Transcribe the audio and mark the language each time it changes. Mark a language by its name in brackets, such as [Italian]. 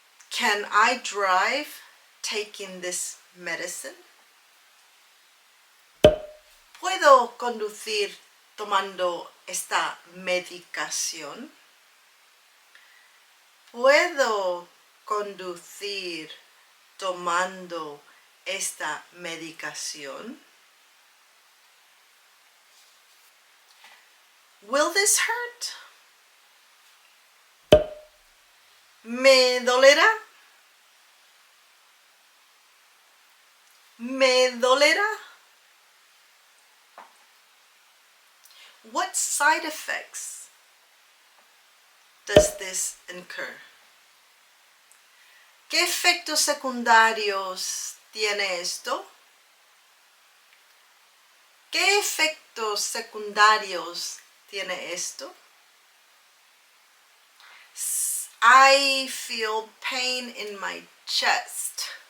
[English] Can I drive taking this medicine? [Spanish] ¿Puedo conducir tomando esta medicación? ¿Puedo conducir tomando esta medicación? [English] Will this hurt? [Spanish] ¿Me dolerá? ¿Me dolerá? [English] What side effects does this incur? [Spanish] ¿Qué efectos secundarios tiene esto? ¿Qué efectos secundarios tiene esto? [English] I feel pain in my chest.